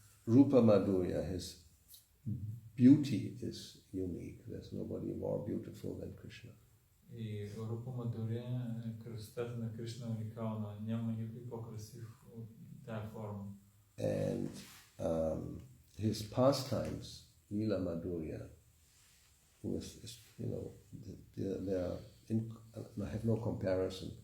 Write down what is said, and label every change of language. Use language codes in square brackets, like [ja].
[en] Rupa Madhurya, his beauty is unique. There's nobody more beautiful than Krishna. [bg] И Рупа Мадуря, красотата на Кришна е уникална. Няма никой по-красив от тая форма. [en] And his pastimes, Lila Madhurya, they have no comparison.